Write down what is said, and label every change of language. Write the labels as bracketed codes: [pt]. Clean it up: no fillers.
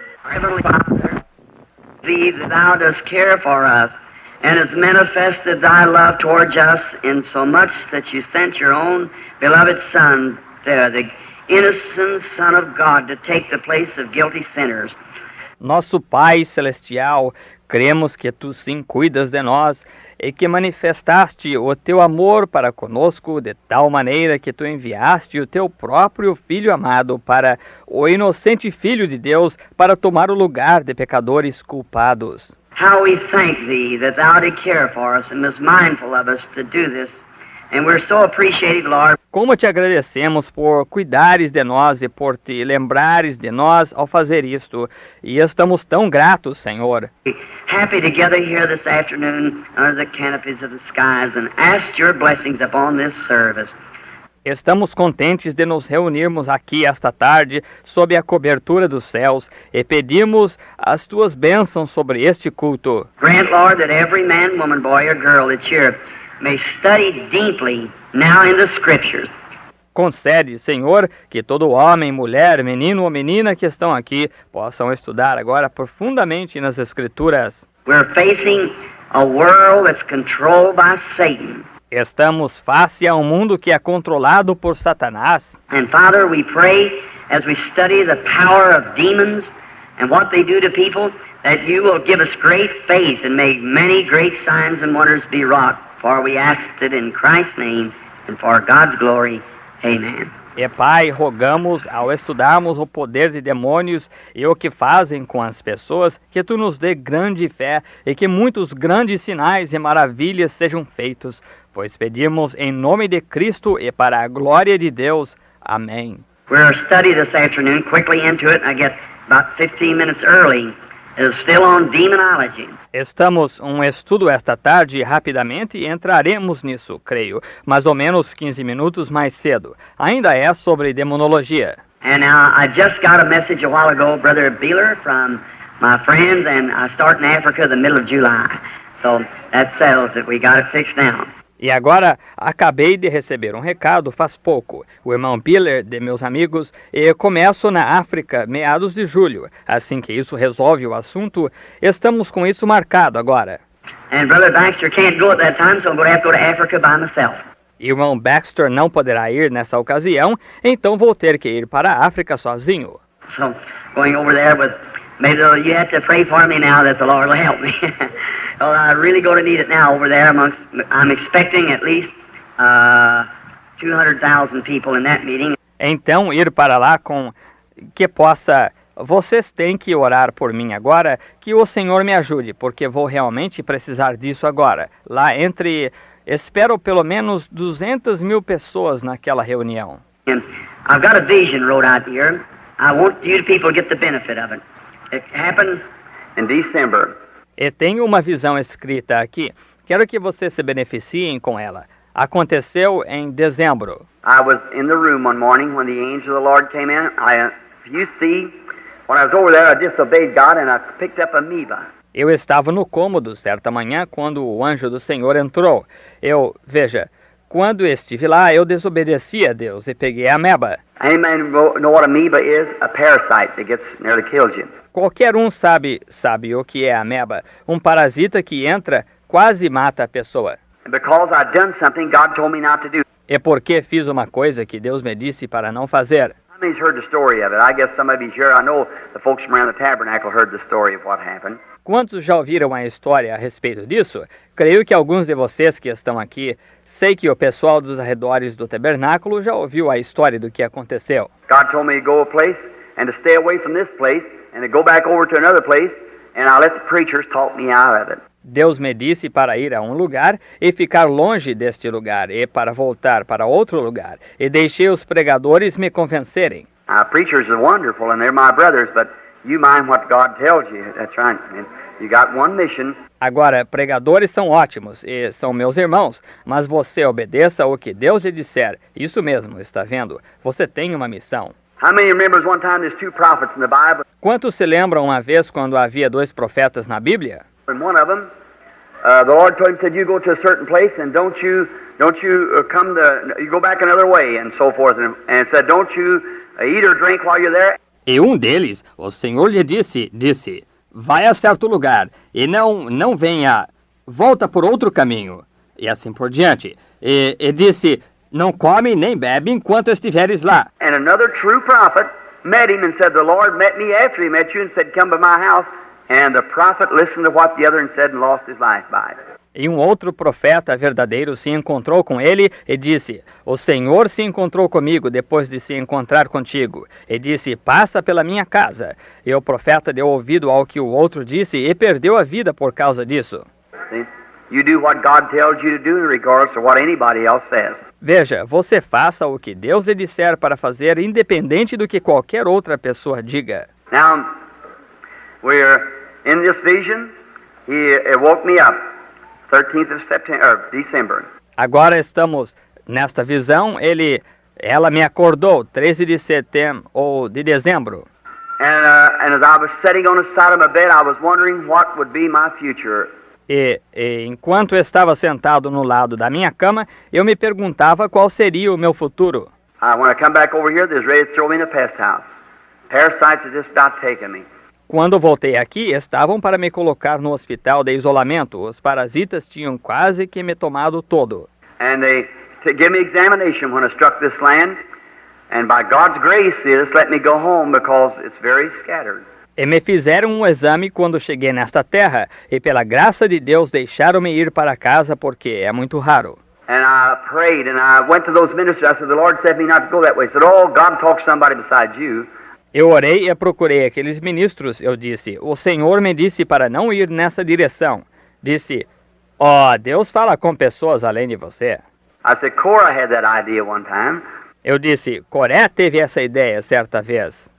[en] Heavenly Father, thee that thou dost care for us, and hast manifested thy love towards us in so much that you sent your own beloved Son, the innocent Son of God, to take the place of guilty sinners. [pt] Nosso Pai Celestial, cremos que Tu sim cuidas de nós e que manifestaste o Teu amor para conosco de tal maneira que Tu enviaste o Teu próprio Filho amado para o inocente Filho de Deus para tomar o lugar de pecadores culpados. [en] How we thank Thee that Thou did care for us and was mindful of us to do this. And we're so appreciative, Lord. [pt] Como te agradecemos por cuidares de nós e por te lembrares de nós ao fazer isto. E estamos tão gratos, Senhor. [en] Happy to gather here this afternoon under the canopies of the skies and ask your blessings upon this service. [pt] Estamos contentes de nos reunirmos aqui esta tarde sob a cobertura dos céus e pedimos as tuas bênçãos sobre este culto. [en] Grant, Lord, that every man, woman, boy, or girl that's here may study deeply now in the Scriptures. [pt] Concede, Senhor, que todo homem, mulher, menino ou menina que estão aqui possam estudar agora profundamente nas Escrituras. [en] We're facing a world that's controlled by Satan. [pt] Estamos face a um mundo que é controlado por Satanás. [en] And Father, we pray as we study the power of demons and what they do to people, that you will give us great faith and make many great signs and wonders be wrought. For we ask it in Christ's name and for God's glory. Amen. [pt] E Pai, rogamos, ao estudarmos o poder de demônios e o que fazem com as pessoas, que Tu nos dê grande fé e que muitos grandes sinais e maravilhas sejam feitos, pois pedimos em nome de Cristo e para a glória de Deus. Amém. [en] We're study this afternoon, quickly into it, I get about 15 minutes early. It's still on demonology. [pt] Estamos estudo esta tarde rapidamente e entraremos nisso, creio, mais ou menos 15 minutos mais cedo. Ainda é sobre demonologia. [en] And now I just got a message a while ago, Brother Beeler, from my friends, and I start in Africa the middle of July. So that settles it. We got it fixed now. [pt] E agora, acabei de receber um recado faz pouco. O irmão Biller, de meus amigos, e começo na África, meados de julho. Assim que isso resolve o assunto, estamos com isso marcado agora. [en] And Brother Baxter can't go at that time, so I'm going to have to go to Africa by myself. [pt] E o irmão Baxter não poderá ir nessa ocasião, então vou ter que ir para a África sozinho. [en] So going over there with... Maybe you have to pray for me now that the Lord will help me. Well, I really going to need it now over there. I'm expecting at least 200,000 people in that meeting. [pt] Então, ir para lá com que possa vocês têm que orar por mim agora, que o Senhor me ajude, porque vou realmente precisar disso agora. Espero pelo menos 200.000 pessoas naquela reunião. [en] And I've got a vision wrote out here. I want you people to get the benefit of it. It happened in December. [pt] E tenho uma visão escrita aqui. Quero que vocês se beneficiem com ela. Aconteceu em dezembro. [en] I was in the room one morning when the angel of the Lord came in. You see, when I was over there, I disobeyed God and I picked up amoeba. [pt] Eu estava no cômodo certa manhã quando o anjo do Senhor entrou. Veja, quando estive lá, eu desobedeci a Deus e peguei a ameba. [en] Anybody know what amoeba is? A parasite that nearly kills you. [pt] Qualquer um sabe o que é a ameba. Um parasita que entra, quase mata a pessoa. [en] And because I'd done something God told me not to do. [pt] É porque fiz uma coisa que Deus me disse para não fazer. [en] How many's heard the story of it? I guess some of you's here. I know the folks from around the tabernacle heard the story of what happened. [pt] Quantos já ouviram a história a respeito disso? Creio que alguns de vocês que estão aqui, sei que o pessoal dos arredores do tabernáculo já ouviu a história do que aconteceu. [en] God told me to go a place and to stay away from this place and to go back over to another place, and I let the preachers talk me out of it. [pt] Deus me disse para ir a um lugar e ficar longe deste lugar, e para voltar para outro lugar, e deixei os pregadores me convencerem. [en] Preachers are wonderful and they're my brothers, but you mind what God tells you. That's right. You got one mission. [pt] Agora, pregadores são ótimos e são meus irmãos, mas você obedeça o que Deus lhe disser. Isso mesmo, está vendo? Você tem uma missão. [en] How many remembers one time there's two prophets in the Bible? [pt] Quantos se lembram uma vez quando havia 2 profetas na Bíblia? [en] And one of them, the Lord told him, said, you go to a certain place and don't you you go back another way and so forth. And said, don't you eat or drink while you're there. [pt] E um deles, o Senhor lhe disse, vai a certo lugar e não venha, volta por outro caminho. E assim por diante. E disse, não come nem bebe enquanto estiveres lá. [en] And another true prophet met him and said, the Lord met me after he met you and said, come to my house. And the prophet listened to what the other said and lost his life by it. [pt] E um outro profeta verdadeiro se encontrou com ele e disse, o Senhor se encontrou comigo depois de se encontrar contigo. E disse, passa pela minha casa. E o profeta deu ouvido ao que o outro disse e perdeu a vida por causa disso. [en] See? You do what God tells you to do regardless of what anybody else says. [pt] Veja, você faça o que Deus lhe disser para fazer, independente do que qualquer outra pessoa diga. [en] Now, we're in this vision. It woke me up, 13th of December. [pt] Agora estamos nesta visão. Ela me acordou 13 de setembro ou de dezembro. [en] And as I was sitting on the side of my bed, I was wondering what would be my future. [pt] E enquanto estava sentado no lado da minha cama, eu me perguntava qual seria o meu futuro. [en] When I come back over here, they're ready to throw me in a pest house. Parasites have just about taken me. [pt] Quando voltei aqui, estavam para me colocar no hospital de isolamento. Os parasitas tinham quase que me tomado todo. [en] And they gave me examination when I struck this land. And by God's grace, they just let me go home because it's very scattered. [pt] E me fizeram um exame quando cheguei nesta terra. E pela graça de Deus, deixaram-me ir para casa porque é muito raro. [en] And I prayed and I went to those ministers. I said, the Lord said me not to go that way. He said, oh, God talks to somebody besides you. [pt] Eu orei e procurei aqueles ministros. Eu disse, o Senhor me disse para não ir nessa direção. Disse, Deus fala com pessoas além de você. [en] I said, Korah had that idea one time. [pt] Eu disse, Coré teve essa ideia certa vez.